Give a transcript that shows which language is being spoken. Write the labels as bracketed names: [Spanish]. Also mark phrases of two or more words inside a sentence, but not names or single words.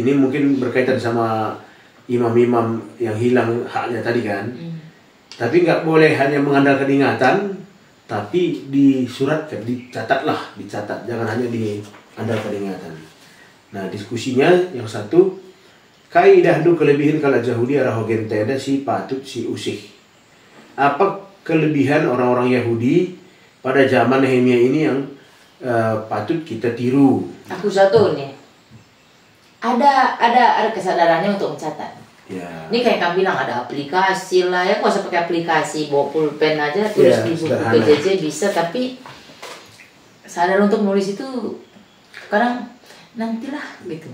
[Indonesian] Ini mungkin berkaitan sama imam-imam yang hilang haknya tadi kan. Tapi nggak boleh hanya mengandalkan ingatan, tapi disuratkan, dicatat, jangan hanya diandalkan ingatan. Nah, diskusinya yang satu, [Batak Simalungun] kai dahdu kelebihan kala Yahudi arah hogenteda si patut si usih. [Indonesian] Apa kelebihan orang-orang Yahudi pada zaman Nehemia ini yang patut kita tiru? Aku satu nih, ada kesadarannya untuk mencatat. Ya. Ini kayak kamu bilang ada aplikasi lah ya, nggak usah pakai aplikasi, bawa pulpen aja tulis di buku PJJ bisa, tapi sadar untuk nulis itu kadang nantilah gitu.